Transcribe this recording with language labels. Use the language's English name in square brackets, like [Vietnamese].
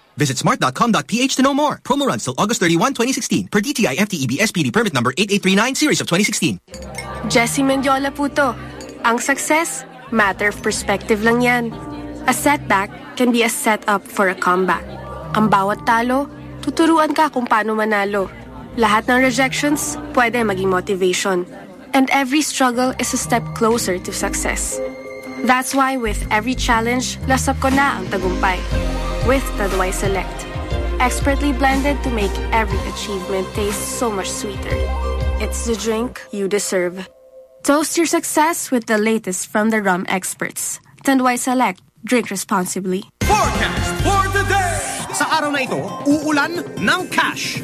[English] Visit smart.com.ph to know more. Promo runs till August 31, 2016. Per DTI FTEB SPD permit number 8839 series of 2016. [Filipino] Jessie Mendiola po to. Ang success, matter of perspective lang yan. [English] A setback can be a setup for a comeback. [Filipino] Ang bawat talo, tuturuan ka kung paano manalo. Lahat ng rejections, pwede maging motivation. [English] And every struggle is a step closer to success. That's why with every challenge, [Filipino] lasap ko na ang tagumpay. [English] With Taduay Select. Expertly blended to make every achievement taste so much sweeter. It's the drink you deserve. Toast your success with the latest from the rum experts. Taduay Select. Drink responsibly. Forecast for the day! [Filipino] Sa araw na ito, uulan ng cash.